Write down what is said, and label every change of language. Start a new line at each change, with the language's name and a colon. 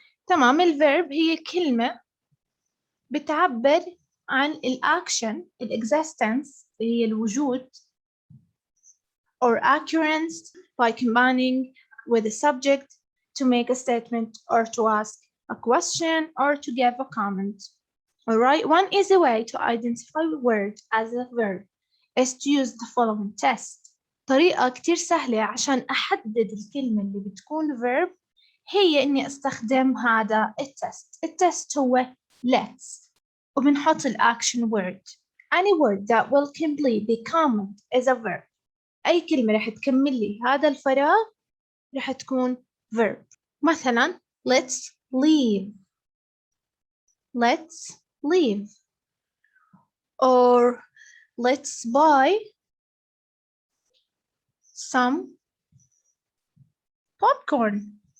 Arabic: تمام، الverb هي كلمة بتعبر عن الأكشن
English: existence
Arabic: هي الوجود
English: or occurrence by combining with a subject to make a statement or to ask a question or to give a comment. Alright, one easy way to identify a word as a verb is to use the following test.
Arabic: طريقة كتير سهلة عشان أحدد الكلمة اللي بتكون verb هي إني أستخدم هذا التست. التست هو let's وبنحط الأكشن word.
English: Any word that will complete the comment is a verb.
Arabic: أي كلمة رح تكمل لي هذا الفراغ رح تكون verb.
English: مثلا let's leave. Let's leave. Or let's buy some popcorn.